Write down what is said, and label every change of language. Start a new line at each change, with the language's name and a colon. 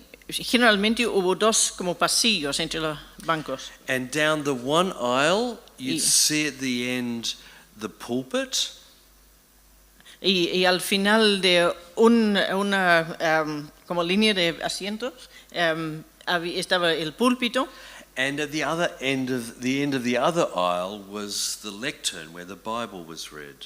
Spanish: Generalmente hubo dos como pasillos entre los bancos.
English: And down the one aisle, you'd
Spanish: Y-
English: see at the end the pulpit,
Spanish: Y al final de una como línea de asientos estaba el púlpito
English: and at the end of the other aisle was the lectern where the Bible was read.